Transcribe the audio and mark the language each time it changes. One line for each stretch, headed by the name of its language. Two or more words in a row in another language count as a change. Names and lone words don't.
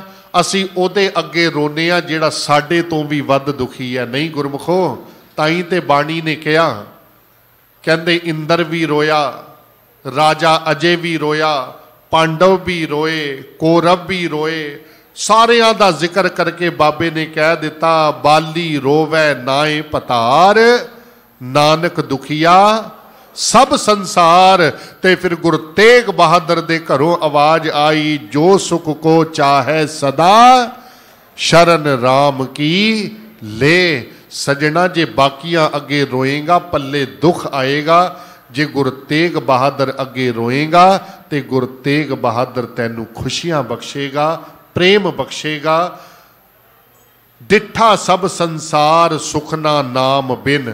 Punjabi: ਅਸੀਂ ਉਹਦੇ ਅੱਗੇ ਰੋਨੇ ਆ ਜਿਹੜਾ ਸਾਡੇ ਤੋਂ ਵੀ ਵੱਧ ਦੁਖੀ ਹੈ। ਨਹੀਂ ਗੁਰਮੁਖੋ, ਤਾਂ ਹੀ ਤੇ ਬਾਣੀ ਨੇ ਕਿਹਾ, ਕਹਿੰਦੇ ਇੰਦਰ ਵੀ ਰੋਇਆ, ਰਾਜਾ ਅਜੇ ਵੀ ਰੋਇਆ, ਪਾਂਡਵ ਵੀ ਰੋਏ, ਕੌਰਵ ਵੀ ਰੋਏ, ਸਾਰਿਆਂ ਦਾ ਜ਼ਿਕਰ ਕਰਕੇ ਬਾਬੇ ਨੇ ਕਹਿ ਦਿੱਤਾ, ਬਾਲੀ ਰੋਵੈ ਨਾਏ ਪਤਾਰ, ਨਾਨਕ ਦੁਖੀਆ ਸਭ ਸੰਸਾਰ। ਤੇ ਫਿਰ ਗੁਰੂ ਤੇਗ ਬਹਾਦਰ ਦੇ ਘਰੋਂ ਆਵਾਜ਼ ਆਈ,
Hindi: जो सुख को चाहे सदा, शरण राम की ले।
Punjabi: ਸੱਜਣਾ ਜੇ ਬਾਕੀਆਂ ਅੱਗੇ ਰੋਏਗਾ ਪੱਲੇ ਦੁੱਖ ਆਏਗਾ, ਜੇ ਗੁਰੂ ਤੇਗ ਬਹਾਦਰ ਅੱਗੇ ਰੋਏਗਾ ਤਾਂ ਗੁਰੂ ਤੇਗ ਬਹਾਦਰ ਤੈਨੂੰ ਖੁਸ਼ੀਆਂ ਬਖ਼ਸ਼ੇਗਾ, ਪ੍ਰੇਮ ਬਖ਼ਸ਼ੇਗਾ। ਡਿਠਾ ਸਭ ਸੰਸਾਰ ਸੁਖਨਾ ਨਾਮ ਬਿਨ।